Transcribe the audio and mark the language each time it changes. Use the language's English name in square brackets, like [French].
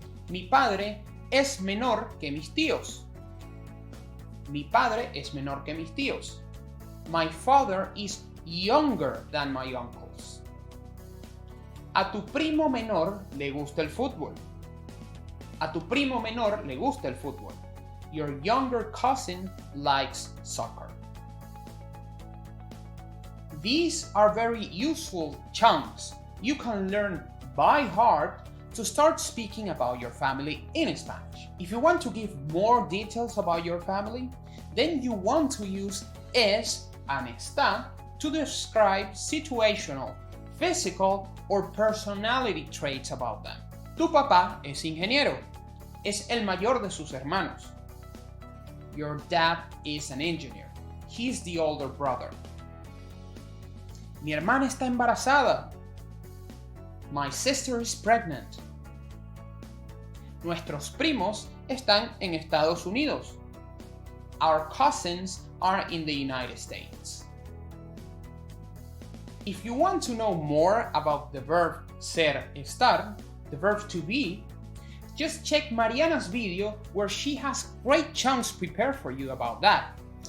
[Spanish] Mi padre es menor que mis tíos. Mi padre es menor que mis tíos. [English] My father is younger than my uncles. [Spanish] A tu primo menor le gusta el fútbol. A tu primo menor le gusta el fútbol. [English] Your younger cousin likes soccer. These are very useful chunks you can learn by heart to start speaking about your family in Spanish. If you want to give more details about your family, then you want to use es and está to describe situational, physical, or personality traits about them. [Spanish] Tu papá es ingeniero. Es el mayor de sus hermanos. [English] Your dad is an engineer. He's the older brother. [Spanish] Mi hermana está embarazada. [English] My sister is pregnant. [Spanish] Nuestros primos están en Estados Unidos. [English] Our cousins are in the United States. If you want to know more about the verb ser, estar, the verb to be, just check Mariana's video where she has great chunks prepared for you about that.